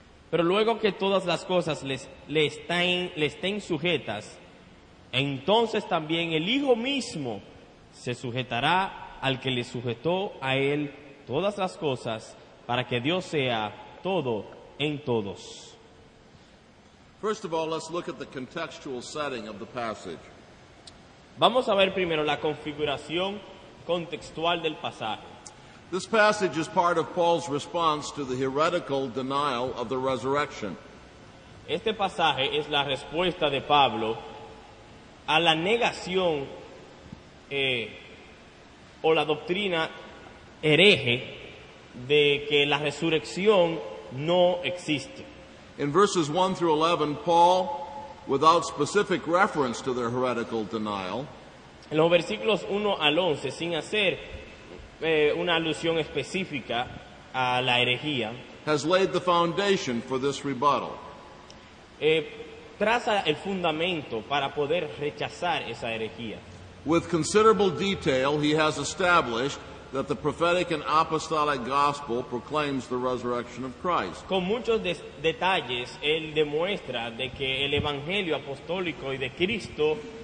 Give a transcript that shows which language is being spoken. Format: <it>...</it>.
<es>Pero luego que todas las cosas le estén sujetas, entonces también el Hijo mismo se sujetará al que le sujetó a Él todas las cosas, para que Dios sea todo en todos.</es> <en>First of all, let's look at the contextual setting of the passage.</en> <es>Vamos a ver primero la configuración contextual del pasaje.</es> <en>This passage is part of Paul's response to the heretical denial of the resurrection.</en> <es>Este pasaje es la respuesta de Pablo a la negación o la doctrina hereje de que la resurrección no existe.</es> <en>In verses 1 through 11, Paul, without specific reference to their heretical denial,</en> <es>En los versículos 1 al 11, sin hacer una alusión específica a la herejía,</es> <en>has laid the foundation for this rebuttal.</en> <es>traza el fundamento para poder rechazar esa herejía.</es> <en>With considerable detail, he has established that the prophetic and apostolic gospel proclaims the resurrection of Christ.</en> <es>Con muchos detalles, él demuestra de que el evangelio apostólico y de Cristo</es>